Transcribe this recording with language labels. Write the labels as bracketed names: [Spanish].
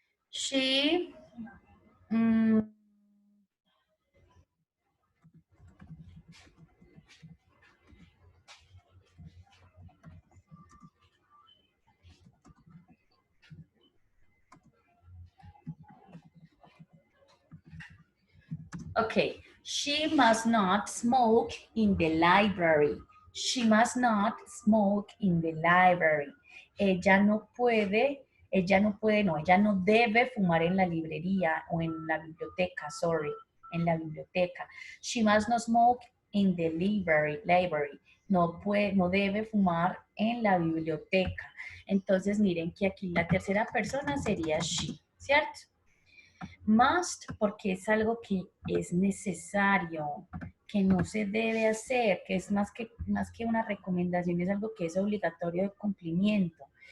[English] She, okay, she must not smoke in the library. She must not smoke in the library. [Spanish] Ella no puede, ella no debe fumar en la librería o en la biblioteca, sorry, en la biblioteca. [English] She must not smoke in the library. [Spanish] No puede, no debe fumar en la biblioteca. Entonces miren que aquí la tercera persona sería she, ¿cierto? Must porque es algo que es necesario, que no se debe hacer, que es más que una recomendación, es algo que es obligatorio de cumplimiento.